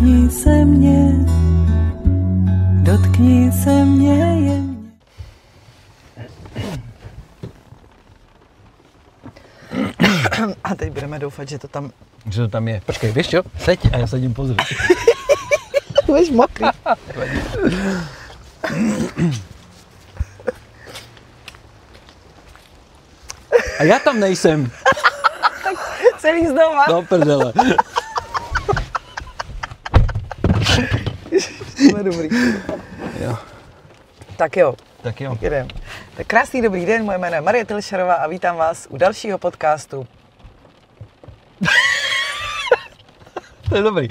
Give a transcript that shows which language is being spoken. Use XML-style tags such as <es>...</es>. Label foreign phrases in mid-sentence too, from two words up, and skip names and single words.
<cs>se mě, dotkni se mě jemně. A teď budeme doufat, že to tam... Že to tam je. Počkej,</cs> <sk>vieš čo?</sk> <cs>Seď a ja sedím pozrieť. Budeš mokrý. A ja tam nejsem. Celý znova. Do prdele. No dobrý. Jo. Tak jo. Tak jo. Jdem. Tak krásný dobrý den, moje jméno je Marie Tilšerová a vítám vás u dalšího podcastu. To je dobrý.</cs>